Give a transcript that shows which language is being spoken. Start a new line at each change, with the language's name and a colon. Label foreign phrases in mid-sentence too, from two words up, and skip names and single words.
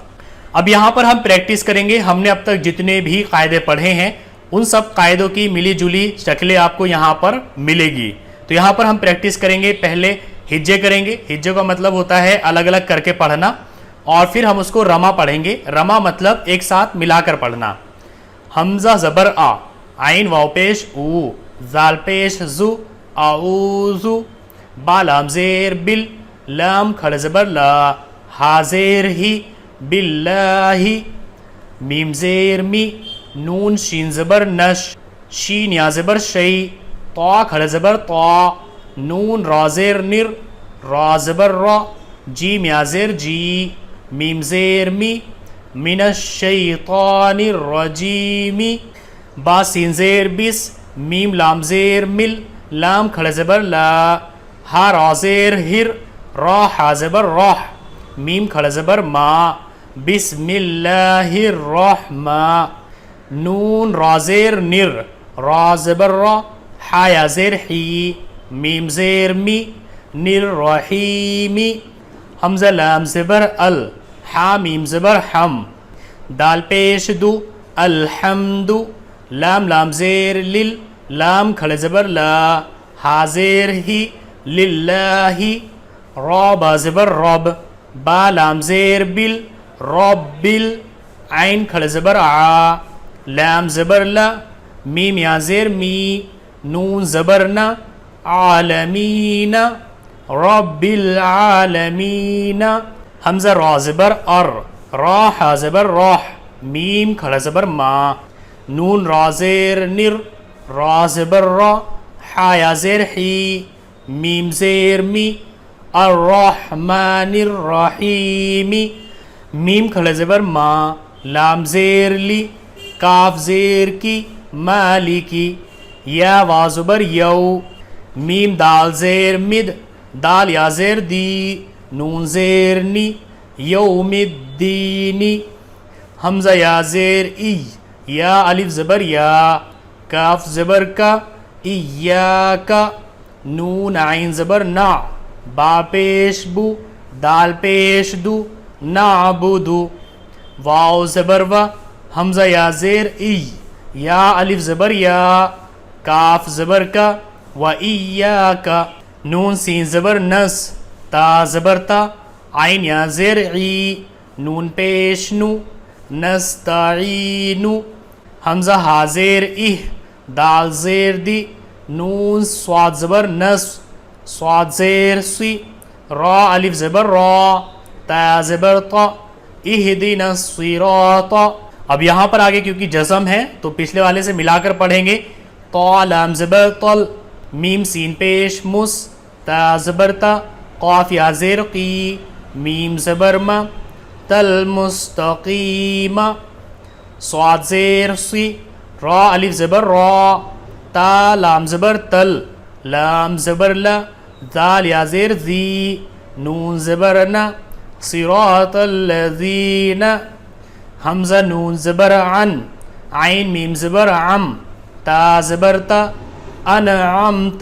Urdu: اب یہاں پر ہم پریکٹس کریں گے. ہم نے اب تک جتنے بھی قاعدے پڑھے ہیں ان سب قاعدوں کی ملی جلی شکلیں آپ کو یہاں پر ملے گی. تو یہاں پر ہم پریکٹس کریں گے. پہلے ہجے کریں گے. ہجے کا مطلب ہوتا ہے الگ الگ کر کے پڑھنا، اور پھر ہم اس کو رما پڑھیں گے. رما مطلب ایک ساتھ ملا کر پڑھنا. حمزہ زبر آ، عین واو پیش او، زال پیش زو، اعوذو. با لام زیر بل، لام کھڑا زبر لا، ہا زیر ہی، باللہ. میم زیر می، نون شین زبر نش، شین یا زبر شی، طا کھڑا زبر طا، نون را زیر نر، را زبر را، جیم یا زیر جی، میم زیر می،
Arabic: من الشیطان الرجیم.
Urdu: با سین زیر بس، میم لام زیر مل، لام کھڑا زبر لا، ہا را زیر ہر، را ہا زبر راہ، میم کھڑا زبر ما،
Arabic: بسم اللہ الرحمن.
Urdu: نون را زیر نر، را زبر را، حا یا زیر حی، میم زیر می،
Arabic: نر رحیمی.
Urdu: حمزہ لام زبر ال، حا میم زبر حم، دال پیش دو، الحمد. لام لام زیر لل، لام کھڑے زبر لا، ہا زیر ہی، للہ. را با زبر رب، با لام زیر بل، رب بل. عین کھڑے زبر آ، لام زبر لا، میم یا زیر می، نون زبر نا، عالمین،
Arabic: رب العالمین.
Urdu: حمزہ را زبر ار، را حا زبر راح، میم کھڑا زبر ما، نون را زیر نر، را زبر را، حا یا زیر حی، میم زیر می،
Arabic: الرحمن الرحیم.
Urdu: میم کھڑا زبر ما، لام زیر لی، کاف زیر کی، مالکی. یا وا زبر یو، میم دال زیر مد، دال یا زیر دی، نون زیر نی،
Arabic: یوم الدینی.
Urdu: حمزہ یا زیر ای، یا الف زبر یا، کاف زبر کا، ایاکا. نون عین زبر نا، با پیش بو، دال پیش دو، نعبدو. واو زبر و، حمزہ یا زیر ای، یا الف زبر یا، کاف زبر کا، و ایاکا. نون سین زبر نس، تا زبر تا، عین یا زیر عی، نون پیش نو، نستعینو. حمزہ ہا زیر اہ، دال زیر دی، نون صاد زبر نس، صاد زیر سی، را الف زبر را، تا زبر تا،
Arabic: اہدنا الصراط.
Urdu: اب یہاں پر آگے کیونکہ جزم ہے تو پچھلے والے سے ملا کر پڑھیں گے. طا لام زبر طل، میم سین پیش مس، تا زبر تا، قاف یا زیر قی، میم زبر ما،
Arabic: تل مستقیم.
Urdu: صاد زیر سی، را الف زبر را، تا لام زبر تل، لام زبر لا، دال یا زیر ذی، نون زبر نا،
Arabic: صراط الذین.
Urdu: حمزہ نون زبر عن، عین میم زبر عم، تا زبر تا، انعمت.